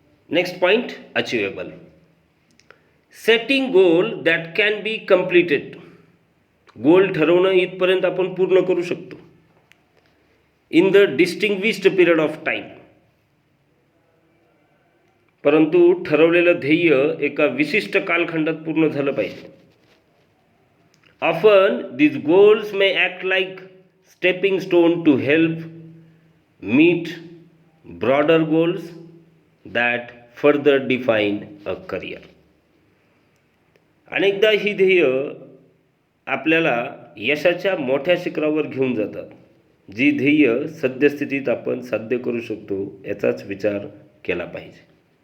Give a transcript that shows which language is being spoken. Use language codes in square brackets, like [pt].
[en] Next point, achievable. Setting goal that can be completed. [mr] गोल ठरवणं इथपर्यंत आपण पूर्ण करू शकतो [en] In the distinguished period of time. [mr] परंतु ठरवलेलं ध्येय एका विशिष्ट कालखंडात पूर्ण झालं पाहिजे. [en] Often these goals may act like stepping stone to help meet broader goals that further define a career. [mr] अनेकदा ही ध्येय आपल्याला यशाच्या मोठ्या शिखरावर घेऊन जातात. जी ध्येय सद्यस्थितीत आपण साध्य करू शकतो याचाच विचार केला पाहिजे.